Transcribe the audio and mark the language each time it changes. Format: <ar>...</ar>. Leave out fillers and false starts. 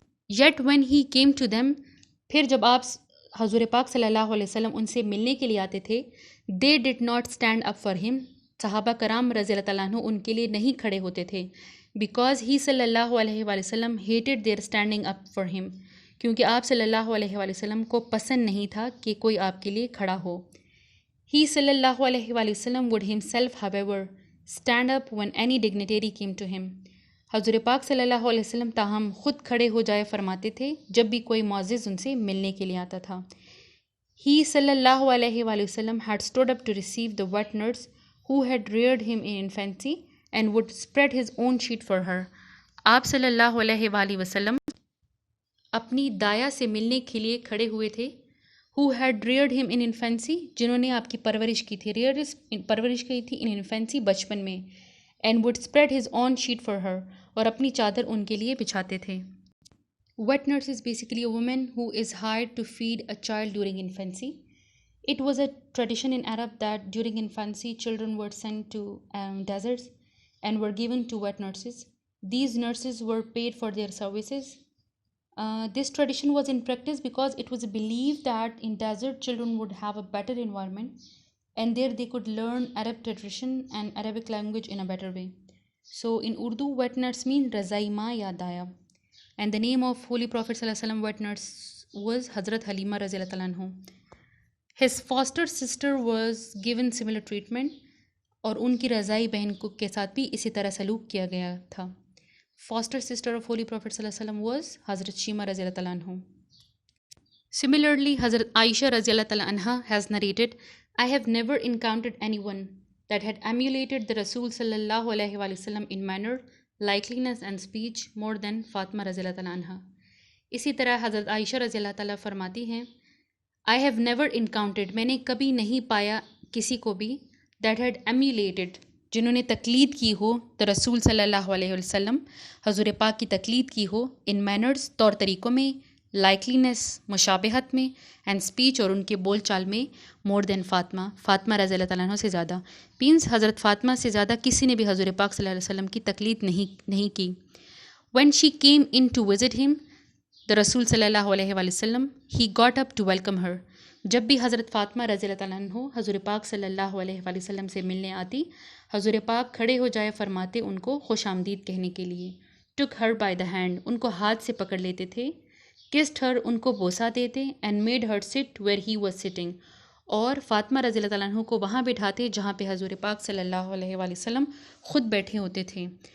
<en>yet when he came to them,</en> <ur>پھر جب آپ حضور پاک صلی اللہ علیہ وسلم ان سے ملنے کے لیے آتے تھے,</ur> <en>they did not stand up for him,</en> <ur>صحابہ کرام رضی اللہ تعالیٰ عنہ ان کے لیے نہیں کھڑے ہوتے تھے.</ur> <en>because he صلی اللہ علیہ وآلہ وسلم hated their standing up for him,</en> <ur>کیونکہ آپ صلی اللہ علیہ وآلہ وسلم کو پسند نہیں تھا کہ کوئی آپ کے لیے کھڑا ہو.</ur> <en>he صلی اللہ علیہ وآلہ وسلم would himself however stand up when any dignitary came to him.</en> <ur>حضور پاک صلی اللہ علیہ وسلم تاہم خود کھڑے ہو جایا فرماتے تھے جب بھی کوئی معزز ان سے ملنے کے لیے آتا تھا.</ur> <en>he صلی اللہ علیہ وآلہ وسلم had stood up to receive the wet nurse who had reared him in infancy and would spread his own sheet for her.</en> <ur>آپ صلی اللہ علیہ وآلہ وسلم اپنی دایا سے ملنے کے لیے کھڑے ہوئے تھے.</ur> <en>who had reared him in infancy,</en> <ur>جنہوں نے آپ کی پرورش کی تھی. پرورش کی تھی</ur> <en>in infancy,</en> <ur>بچپن میں.</ur> <en>and would spread his own sheet for her,</en> <ur>اور اپنی چادر ان کے لیے بچھاتے تھے.</ur> <en>wet nurse is basically a woman who is hired to feed a child during infancy. It was a tradition in Arab that during infancy children were sent to deserts and were given to wet nurses. These nurses were paid for their services. This tradition was in practice because it was believed that in desert children would have a better environment and there they could learn Arab tradition and Arabic language in a better way. So in Urdu, wet nurse means Razai Ma ya Daya. And the name of Holy Prophet Sallallahu Alaihi Wasallam wet nurse was Hazrat Halima Radhiyallahu anha. His foster sister was given similar treatment,</en> <ur>اور ان کی رضائی بہن کے ساتھ بھی اسی طرح سلوک کیا گیا تھا.</ur> <en>Foster sister of Holy Prophet Sallallahu Alaihi Wasallam was Hazrat Shima رضی اللہ تعالیٰ عنہ. Similarly, Hazrat Aisha رضی اللہ تعالیٰ عنہ has narrated, I have never encountered anyone that had emulated the Rasul sallallahu alaihi wasallam in manner, likeliness and speech more than Fatima رضی اللہ تعالیٰ عنہ.</en> <ur>اسی طرح حضرت عائشہ رضی اللہ تعالیٰ فرماتی ہیں,</ur> <en>I have never encountered,</en> <ur>میں نے کبھی نہیں پایا کسی کو بھی,</ur> <en>that had emulated,</en> <ur>جنہوں نے تقلید کی ہو تو رسول صلی اللہ علیہ وسلم حضور پاک کی تقلید کی ہو,</ur> <en>in manners</en> <ur>طور طریقوں میں,</ur> <en>likeliness</en> <ur>مشابہت میں,</ur> <en>and speech</en> <ur>اور ان کے بول چال میں,</ur> <en>more than</en> <ur>فاطمہ رضی اللہ تعالیٰ عنہ سے زیادہ. مینس حضرت فاطمہ سے زیادہ کسی نے بھی حضور پاک صلی اللہ علیہ وسلم کی تقلید نہیں کی.</ur> <en>when she came in to visit him, the رسول صلی اللہ علیہ وسلم, he got up to welcome her.</en> <ur>جب بھی حضرت فاطمہ رضی اللہ تعالیٰ عنہ حضور پاک صلی اللہ علیہ وسلم سے ملنے آتی, حضور پاک کھڑے ہو جائے فرماتے ان کو خوش آمدید کہنے کے لیے.</ur> <en>took her by the hand,</en> <ur>ان کو ہاتھ سے پکڑ لیتے تھے.</ur> <en>kissed her,</en> <ur>ان کو بوسہ دیتے.</ur> <en>and made her sit where he was sitting,</en> <ur>اور فاطمہ رضی اللہ تعالیٰ عنہ کو وہاں بٹھاتے جہاں پہ حضور پاک صلی اللہ علیہ وسلم خود بیٹھے ہوتے تھے.</ur>